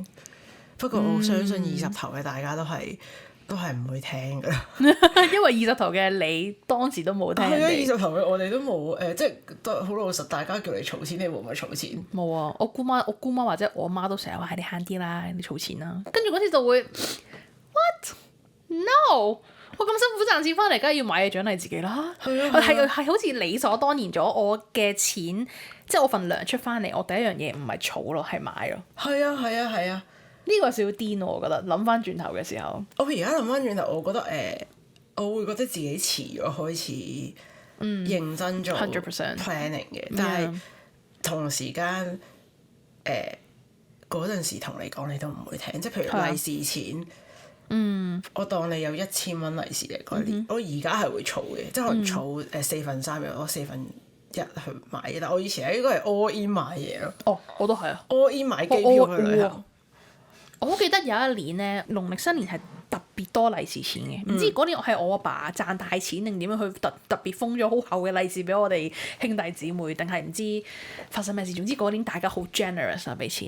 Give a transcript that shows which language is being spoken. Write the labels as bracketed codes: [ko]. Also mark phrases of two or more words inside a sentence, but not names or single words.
[yue] 不過我相信20頭嘅大家都係唔會聽㗎啦。因為20頭嘅你當時都冇聽。係啊，20頭嘅我哋都冇即係都好老實，大家叫你儲錢，你會唔會儲錢？冇啊！我姑媽或者我媽都成日話：你慳啲啦，你儲錢啦。跟住嗰次就會 [en] what？No！ [yue] 我咁辛苦賺錢翻嚟，梗係要買嘢獎勵自己啦。係好似理所當然咗，我嘅錢即係我份糧出翻嚟，我第一樣嘢唔係儲咯，係買咯。係啊！呢個少少癲，我覺得諗翻轉頭嘅時候，我而家諗翻轉頭，我覺得我會覺得自己遲咗開始認真做 planning 嘅，但係同時間嗰陣時同你講，你都唔會聽，即係譬如利是錢。我當你有1000蚊利是嘅嗰年，我而家係會儲嘅，即係可能儲3/4嘅，我1/4去買嘢。但我以前應該係 [en] all in [yue] 買嘢咯。哦，我都係啊 ， [en] all in [yue] 買機票去旅行。我好記得有一年咧，農曆新年係特別多利是錢嘅，唔知嗰年係我阿爸賺大錢定點樣去特別封咗好厚嘅利是俾我哋兄弟姊妹，定係唔知發生咩事？總之嗰年大家好 generous 啊，俾錢。